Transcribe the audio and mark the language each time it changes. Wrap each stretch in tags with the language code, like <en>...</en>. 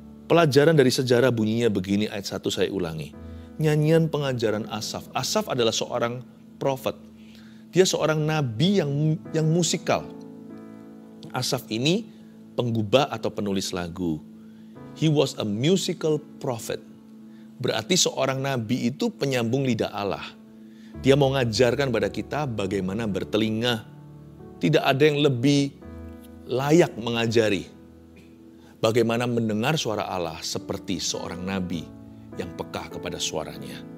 <id>Pelajaran dari sejarah bunyinya begini, ayat 1 saya ulangi. Nyanyian pengajaran Asaf. Asaf adalah seorang prophet. Dia seorang nabi yang musikal. Asaf ini penggubah atau penulis lagu.</id> <en>He was a musical prophet.</en> <id>Berarti seorang nabi itu penyambung lidah Allah. Dia mau ngajarkan pada kita bagaimana bertelinga. Tidak ada yang lebih layak mengajari bagaimana mendengar suara Allah seperti seorang nabi yang peka kepada suaranya.</id>